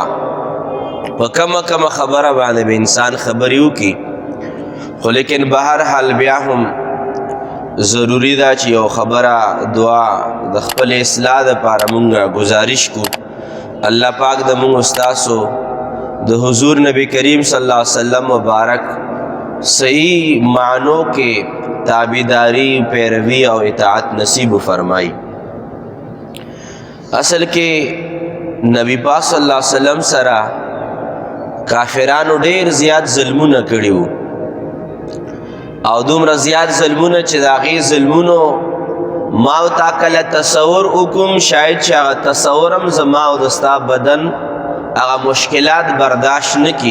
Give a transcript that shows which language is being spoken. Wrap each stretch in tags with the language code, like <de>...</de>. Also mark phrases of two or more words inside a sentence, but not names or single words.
<ps>په کمه خبره باندې به انسان خبرې وکړي، خو لیکن به هر حال بیا هم ضروري ده چې یو خبره دعا د خپل اصلاح دپاره مونږ گزارش کو. الله پاک د مونږ ستاسو د حضور نبی کریم</ps> <ar>صلی اللہ علیہ وسلم</ar> <ps>مبارک</ps> <ur>صحیح معنوں کے تابعداری، پیروی اور اطاعت نصیب فرمائی.</ur> <ps>اصل کے نبی پاک</ps> <ar>صلی اللہ علیہ وسلم</ar> <ps>سرا کافرانو ډیر زیات ظلمونه کړي وو او دومره زیات ظلمونه چې د هغې ظلمونو ما او تا کله تصور وکړم، شاید چې هغه تصور هم زما او د ستا بدن هغه مشکلات برداشت نکی.</ps>